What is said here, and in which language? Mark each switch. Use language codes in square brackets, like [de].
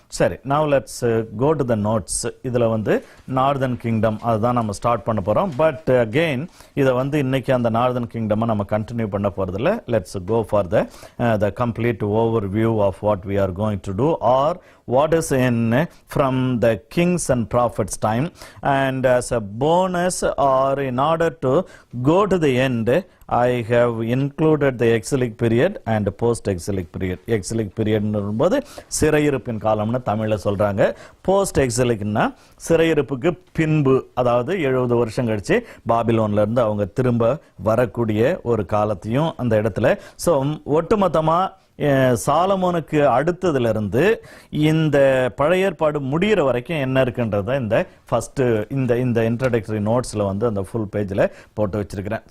[ta] சரி, [en] Now let's go to the notes. [ta] இதில் வந்து நார்தர்ன் கிங்டம் அதுதான் நம்ம ஸ்டார்ட் பண்ண போகிறோம். பட் அகெயின் இதை வந்து இன்னைக்கு அந்த நார்தர்ன் கிங்டமை நம்ம கண்டினியூ பண்ண போகிறதில்ல. [en] Let's go for the complete overview of what we are going to do, or what is in from the kings and prophets time. And as a bonus, or in order to go to the end, I have included the exilic period and post exilic period. [ta] Exilic period என்பது சிறையிருப்பின் காலம்னு தமிழ்ல சொல்றாங்க. Post எக்ஸிலிக்னா சிறையிருப்புக்கு பின்பு, அதாவது 70 வருஷம் கழிச்சு பாபிலோன்ல இருந்து அவங்க திரும்ப வரக்கூடிய ஒரு காலத்தையும் அந்த இடத்துல. சோ ஒட்டுமொத்தமா சாலமோனுக்கு அடுத்ததுல இருந்து இந்த பழைய ஏற்பாடு முடிகிற வரைக்கும் என்ன இருக்குன்றத இந்த ஃபர்ஸ்ட் இந்த இன்ட்ரோடக்டரி நோட்ஸ்ல வந்து அந்த ஃபுல் பேஜ்ல போட்டு வச்சிருக்கிறேன்.